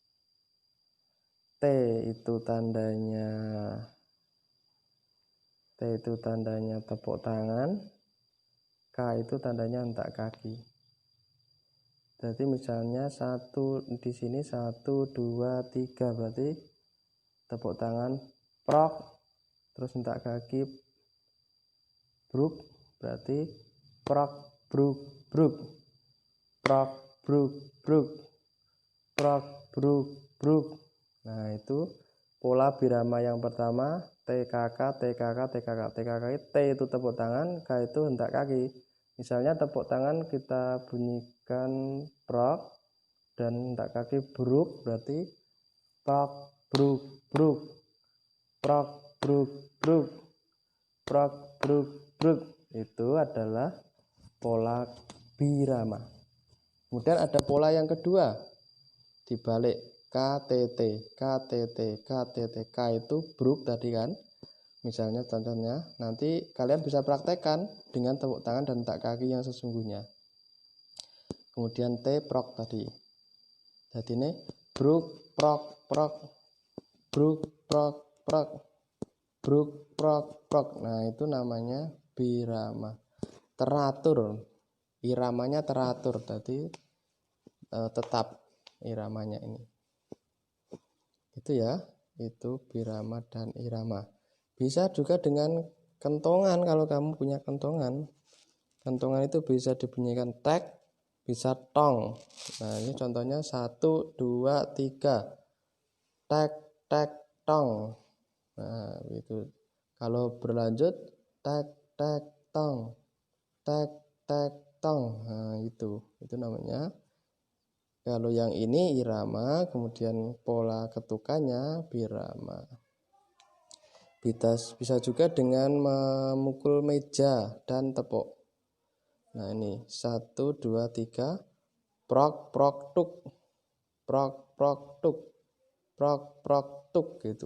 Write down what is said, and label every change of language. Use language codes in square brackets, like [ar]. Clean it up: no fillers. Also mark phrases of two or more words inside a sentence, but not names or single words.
[id] T itu tandanya tepuk tangan, K itu tandanya hentak kaki. Jadi misalnya di sini 1, 2, 3 berarti tepuk tangan prok, terus hentak kaki bruk, berarti prok bruk bruk, prok bruk bruk, prok bruk bruk. Nah, itu pola birama yang pertama, TKK, TKK, TKK. TKK T itu tepuk tangan, K itu hentak kaki. Misalnya tepuk tangan kita bunyikan prok dan hentak kaki bruk, berarti prok bruk bruk, prok bruk bruk, prok bruk bruk. Itu adalah pola birama. Kemudian ada pola yang kedua, dibalik KTT, KTT, KTT. K itu bruk tadi kan. Misalnya contohnya, nanti kalian bisa praktekkan dengan tepuk tangan dan hentak kaki yang sesungguhnya. Kemudian T prok tadi. Jadi ini bruk prok prok, bruk prok prok, bruk prok prok. Nah, itu namanya birama. Teratur. Iramanya teratur. Jadi tetap iramanya ini. Itu ya, itu birama dan irama. Bisa juga dengan kentongan. Kalau kamu punya kentongan, kentongan itu bisa dibunyikan tek, bisa tong. Nah, ini contohnya 1, 2, 3, tek tek tong. Nah, itu kalau berlanjut tek tek tong, tek tek tong. Nah, itu namanya. Kalau yang ini irama, kemudian pola ketukannya birama. Bisa juga dengan memukul meja dan tepuk. Nah, ini 1, 2, 3, prok prok tuk, prok prok tuk, prok prok tuk gitu.